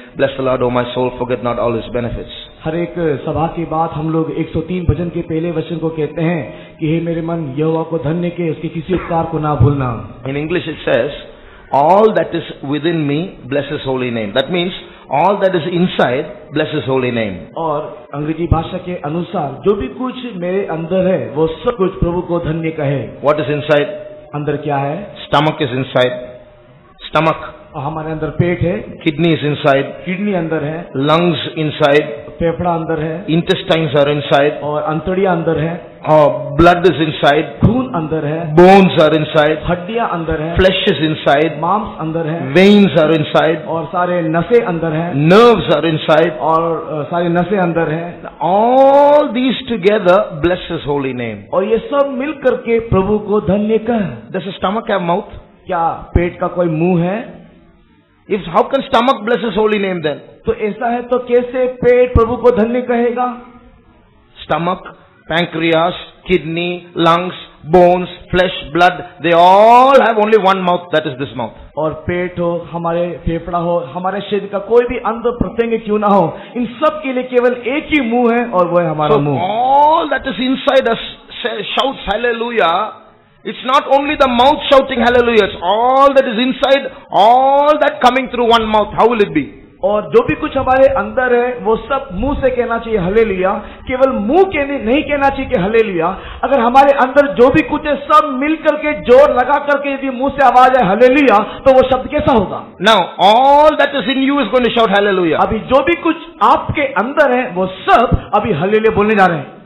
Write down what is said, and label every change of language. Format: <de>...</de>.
<en>Bless the Lord, O my soul, forget not all his benefits.</en> <hi>हर एक सभा के बाद हम लोग 103 भजन के पहले वचन को कहते हैं कि हे मेरे मन यहोवा को धन्य के, उसके किसी उपकार को ना भूलना.</hi> <en>In English it says, all that is within me, bless his holy name. That means, all that is inside, bless his holy name.</en> <hi>और अंग्रेजी भाषा के अनुसार जो भी कुछ मेरे अंदर है वो सब कुछ प्रभु को धन्य कहे.</hi> <en>What is inside?</en> <hi>अंदर क्या है?</hi> <en>Stomach is inside. Stomach.</en> <hi>हमारे अंदर पेट है.</hi> <en>Kidney is inside.</en> <hi>किडनी अंदर है.</hi> <en>Lungs inside.</en> <hi>फेफड़ा अंदर है.</hi> <en>Intestines are inside.</en> <hi>और अंतड़ियां अंदर है.</hi> <en>Blood is inside.</en> <hi>खून अंदर है.</hi> <en>Bones are inside.</en> <hi>हड्डियां अंदर है.</hi> <en>Flesh is inside.</en> <hi>मांस अंदर है.</hi> <en>Veins are inside.</en> <hi>और सारे नसें अंदर है.</hi> <en>Nerves are inside.</en> <hi>और सारी नसें अंदर है.</hi> <en>All these together bless his holy name.</en> <hi>और ये सब मिल करके प्रभु को धन्य कह.</hi> <en>Does a stomach have mouth?</en> <hi>क्या पेट का कोई मुंह है?</hi> <en>How can stomach bless his holy name then?</en> <hi>तो ऐसा है तो कैसे पेट प्रभु को धन्य कहेगा?</hi> <en>Stomach, pancreas, kidney, lungs, bones, flesh, blood, they all have only one mouth, that is this mouth.</en> <hi>और पेट हो, हमारे फेफड़ा हो, हमारे शरीर का कोई भी अंग प्रत्यंग क्यों ना हो, इन सब के लिए केवल एक ही मुंह है और वो है हमारा</hi> <en>So</en> <hi>मुंह.</hi> <en>all that is inside us shouts hallelujah. It's not only the mouth shouting hallelujah, it's all that is inside, all that coming through one mouth. How will it be?</en> <hi>और जो भी कुछ हमारे अंदर है वो सब मुंह से कहना चाहिए हालेलुया. केवल मुंह के नहीं कहना चाहिए कि हालेलुया. अगर हमारे अंदर जो भी कुछ है सब मिल करके जोर लगा करके यदि मुंह से आवाज है हालेलुया तो वो शब्द कैसा होगा?</hi> <en>Now all that is in you is going to shout hallelujah.</en> <hi>अभी जो भी कुछ आपके अंदर है वो सब अभी हालेलुया बोलने जा रहे हैं.</hi>